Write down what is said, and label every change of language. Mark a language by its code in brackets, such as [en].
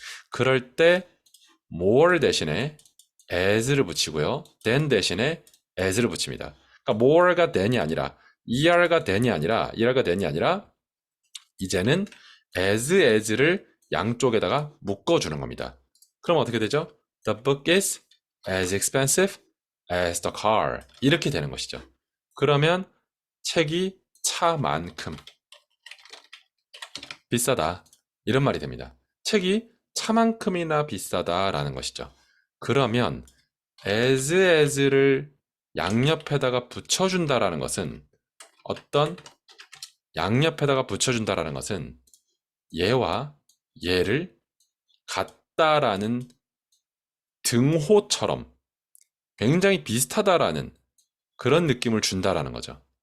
[ko] 그럴 때 more 대신에 as를 붙이고요. than 대신에 as를 붙입니다. 그러니까 more가 than이 아니라 er가 than이 아니라 이제는 as를 양쪽에다가 묶어주는 겁니다. 그럼 어떻게 되죠? [en] The book is as expensive as the car. [ko] 이렇게 되는 것이죠. 그러면 책이 차만큼 비싸다. 이런 말이 됩니다. 책이 차만큼이나 비싸다라는 것이죠. 그러면 as를 양옆에다가 붙여준다라는 것은 양옆에다가 붙여준다라는 것은 얘와 얘를 같다라는 등호처럼 굉장히 비슷하다라는 그런 느낌을 준다라는 거죠.